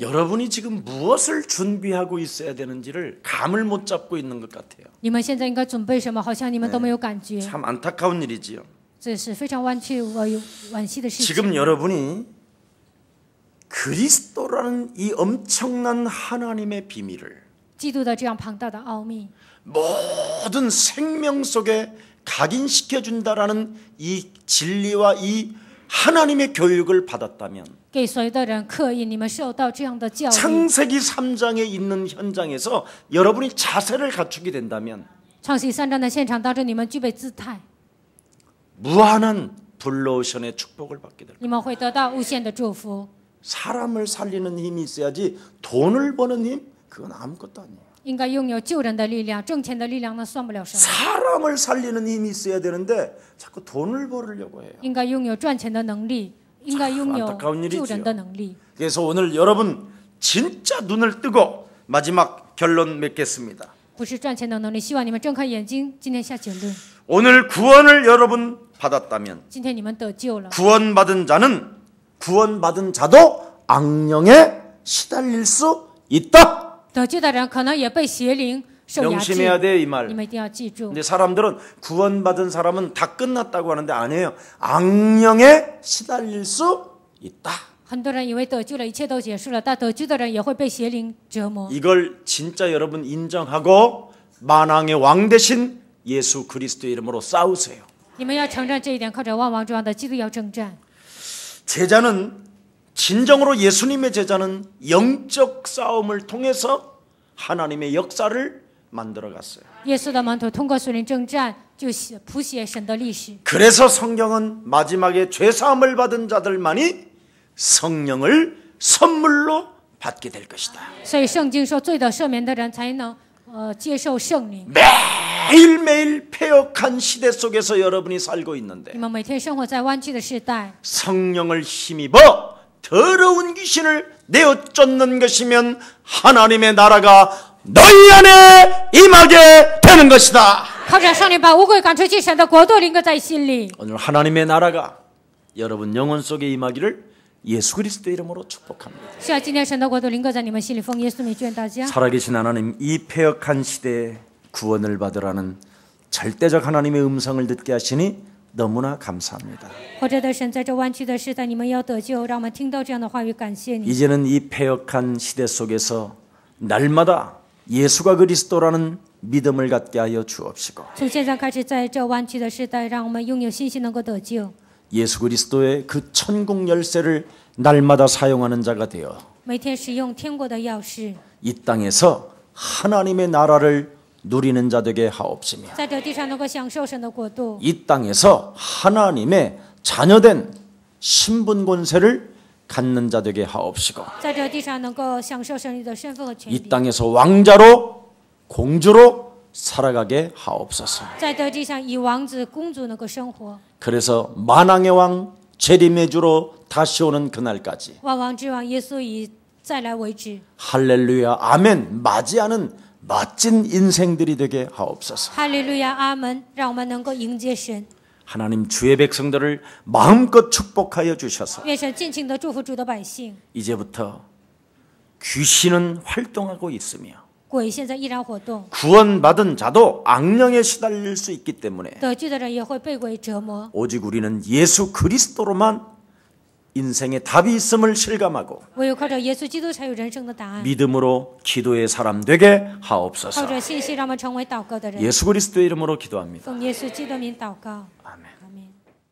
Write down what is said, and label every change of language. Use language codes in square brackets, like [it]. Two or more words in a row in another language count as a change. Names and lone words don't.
[ko] 여러분이 지금 무엇을 준비하고 있어야 되는지를 감을 못 잡고 있는 것 같아요. [zh] 你们现在应该准备什么？好像你们都没有感觉， [ko] 참 안타까운 일이지요. [zh] 这是非常弯曲惋惜的事情。 [ko] 지금 여러분이 그리스도라는 이 엄청난 하나님의 비밀을 [zh] 基督的这样庞大的奥秘， [ko] 모든 생명 속에 각인시켜 준다라는 이 진리와 이 하나님의 교육을 받았다면 [zh] 给所有的人刻印，你们受到这样的教育。 [ko] 창세기 3장에 있는 현장에서 여러분이 자세를 갖추게 된다면 [zh] 创世3章的现场当中，你们具备姿态， [ko] 무한한 블루오션의 축복을 받게 될 거예요. [zh] 你们会得到无限的祝福。 [ko] 사람을 살리는 힘이 있어야지 돈을 버는 힘 그건 아무것도 아니에요. [zh] 应该拥有救人的力量，挣钱的力量呢，算不了什么。 [ko] 사람을 살리는 힘이 있어야 되는데 자꾸 돈을 벌으려고 해요. [zh] 应该拥有赚钱的能力，应该拥有 [ko] 안타까운 일이지요. [zh] 救人的能力。 [ko] 그래서 오늘 여러분 진짜 눈을 뜨고 마지막 결론 맺겠습니다. [zh] 不是赚钱的能力，希望你们睁开眼睛，今天下结论。 [ko] 오늘 구원을 여러분 받았다면 [zh] 今天你们得救了， [ko] 구원받은 자도 악령에 시달릴 수 있다. [zh] 得救的人可能也被邪灵受压制。 [ko] 명심해야 돼 이 [zh] 你 [ko] 말. [zh] 们一定要记住。 [ko] 근데 사람들은 구원받은 사람은 다 끝났다고 하는데 아니에요. 악령에 시달릴 수 있다. [zh] 很多人以为得救了，一切都结束了，但得救的人也会被邪灵折磨。 [ko] 이걸 진짜 여러분 인정하고 만왕의 왕 되신 예수 그리스도의 이름으로 싸우세요. [zh] 你们要承认这一点，靠着万王之王的基督要征战。 [ko] 제자는 진정으로 예수님의 제자는 영적 싸움을 통해서 하나님의 역사를 만들어 갔어요. [zh] 耶稣的门徒通过属灵征战，就谱写神的历史。 [ko] 그래서 성경은 마지막에 죄 사함을 받은 자들만이 성령을 선물로 받게 될 것이다. [zh] 所以圣经说，罪得赦免的人才能接受圣灵。 [ko] 매일매일 패역한 시대 속에서 여러분이 살고 있는데 [zh] 你们每天生活在弯曲的时代， [ko] 성령을 힘입어 더러운 귀신을 내어 쫓는 것이면 하나님의 나라가 너희 안에 임하게 되는 것이다. [zh] 靠着圣灵把污鬼赶出去，神的国度临格在心里。 [ko] 오늘 하나님의 나라가 여러분 영혼 속에 임하기를 예수 그리스도의 이름으로 축복합니다. [zh] 是啊，今天神的国度临格在你们心里，奉耶稣名眷大家。 [ko] 살아계신 하나님, 이 패역한 시대에 구원을 받으라는 절대적 하나님의 음성을 듣게 하시니 너무나 감사합니다. [zh] 活着的神，在这弯曲的时代，你们要得救，让我们听到这样的话语，感谢你。 [ko] 이제는 이 패역한 시대 속에서 날마다 예수가 그리스도라는 믿음을 갖게 하여 주옵시고 [zh] 从现在开始，在这弯曲的时代，让我们拥有信心，能够得救。 [ko] 예수 그리스도의 그 천국 열쇠를 날마다 사용하는 자가 되어 [zh] 每天使用天国的钥匙， [ko] 이 땅에서 하나님의 나라를 누리는 자 되게 하옵시며 [zh] 在这地上能够享受神的国度， [ko] 이 땅에서 하나님의 자녀된 신분 권세를 갖는 자 되게 하옵시고 [zh] 在这地上能够享受神的身份和权 [ko] 이 [zh] 利， [ko] 땅에서 왕자로 공주로 살아가게 하옵소서. [zh] 在这地上以王子、公主能够生活。 [ko] 그래서 만왕의 왕 재림의 주로 다시 오는 그날까지 [zh] 万王之王耶稣以再来为止。 [ko] 할렐루야 아멘 맞이하는 멋진 인생들이 되게 하옵소서. [zh] 哈利路亚，阿门！让我们能够迎接神， [ko] 하나님 주의 백성들을 마음껏 축복하여 주셔서 [zh] 愿神尽情的祝福主的百姓。 [ko] 이제부터 귀신은 활동하고 있으며 [zh] 鬼现在依然活动， [ko] 구원받은 자도 악령에 시달릴 수 있기 때문에 [zh] 得救的人也会被鬼折磨。 [ko] 오직 우리는 예수 그리스도로만 인생의 답이 있음을 실감하고 [zh] 唯有靠着耶稣基督，才有人生的答案。 [ko] 믿음으로 기도의 사람 되게 [zh] 靠 [ko] 하옵소서. [zh] 着信心，让我们成为祷告的人。 [ko] 예수 그리스도의 이름으로 기도합니다. [zh] 奉耶稣基督的名祷告， [ko] 아멘. [zh] 阿门。